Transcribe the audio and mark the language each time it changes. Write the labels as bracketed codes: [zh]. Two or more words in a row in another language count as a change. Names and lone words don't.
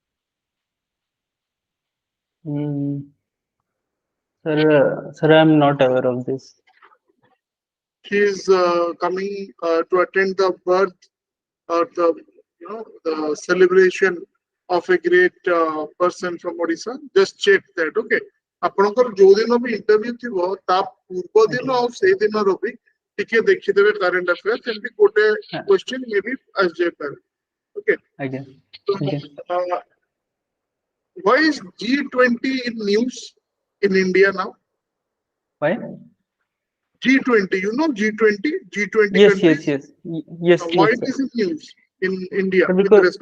[en] Mm, sir, I'm not aware of this. She is coming to attend the birth or the celebration of a great person from Odisha. Just check that. Okay. [or] ଆପଣଙ୍କର ଯୋଉ ଦିନ ବି ଇଣ୍ଟରଭ୍ୟୁ ଥିବ ତା ପୂର୍ବ ଦିନ [en] Okay. [or] ଆଉ ସେଇ ଦିନର ବି ଟିକେ ଦେଖିଦେବେ [en] current affairs [or] ଏମିତି ଗୋଟେ Uh, କ୍ୱେଶ୍ଚିନ୍ ମେ ବି ଆସିଯାଇପାରେ ଓକେ [en] okay. Okay. so why is G20 in news in India now? Why? G20, you know G20, G20 Yes, yes, countries. yes, yes, Why yes, it sir. is in news in India Sir, with